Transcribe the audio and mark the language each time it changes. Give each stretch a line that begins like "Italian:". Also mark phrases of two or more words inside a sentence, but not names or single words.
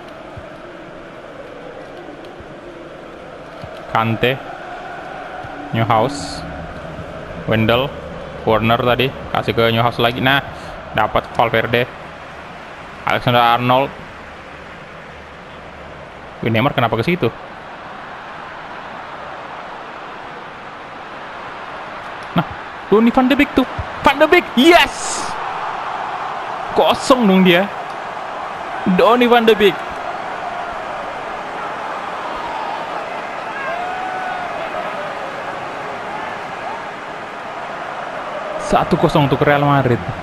Indonesian: Kante, Neuhaus, Wendel, Werner tadi, kasih ke Neuhaus lagi, nah, dapat Valverde, Alexander Arnold. Wih, Neymar kenapa ke situ? Nah, tuh nih Van de Beek tuh, Van de Beek, yes! Kosong dong dia. Donny van de Beek. Satu kosong untuk Real Madrid.